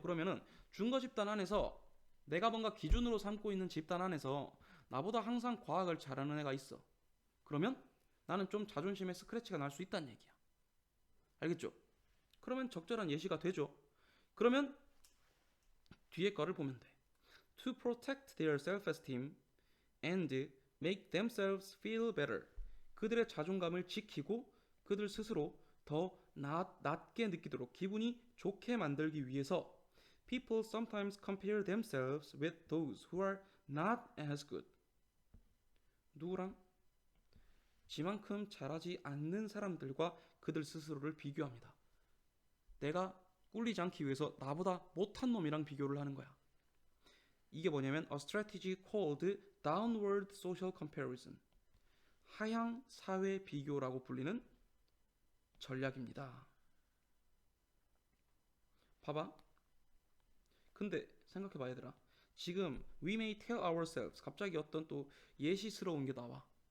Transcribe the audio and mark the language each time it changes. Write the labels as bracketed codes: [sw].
[ko] 그러면은 준거 집단 안에서 내가 뭔가 기준으로 삼고 있는 집단 안에서 나보다 항상 과학을 잘하는 애가 있어. 그러면 나는 좀 자존심에 스크래치가 날 수 있다는 얘기야. 알겠죠? 그러면 적절한 예시가 되죠. 그러면 뒤에 거를 보면 돼. [en] To protect their self-esteem and make themselves feel better. [ko] 그들의 자존감을 지키고 그들 스스로 더 낮게 느끼도록 기분이 좋게 만들기 위해서 [en] people sometimes compare themselves with those who are not as good. [ko] 누구랑? 지만큼 잘하지 않는 사람들과 그들 스스로를 비교합니다. 내가 꿀리지 않기 위해서 나보다 못한 놈이랑 비교를 하는 거야. 이게 뭐냐면 [en] a strategy called downward social comparison. [ko] 하향 사회 비교라고 불리는 전략입니다. 봐봐. 근데 생각해봐 얘들아. 지금 [en] we may tell ourselves [ko] 갑자기 어떤 또 예시스러운 게 나와.